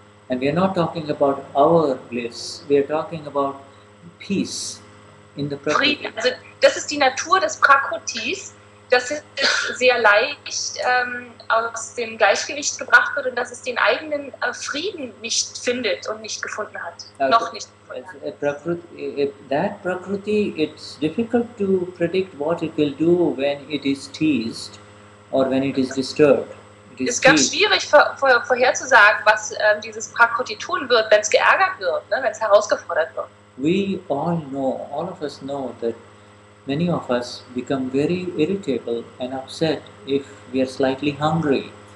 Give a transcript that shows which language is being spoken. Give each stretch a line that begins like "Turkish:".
English: And we are not talking about our bliss, we are talking about peace in the Prakruti.
German: Frieden, also das ist die Natur des Prakrutis, dass es sehr leicht aus dem Gleichgewicht gebracht wird und dass es den eigenen Frieden nicht findet und nicht gefunden hat. Noch nicht gefunden hat.
English: That Prakruti, it's difficult to predict what it will do when it is teased or when it is disturbed.
German: Es ist ganz schwierig vorherzusagen, was dieses Prakruti tun wird, wenn es geärgert wird, ne, wenn es herausgefordert wird.
English: We all of us know that many of us become very irritable and upset if we are slightly hungry.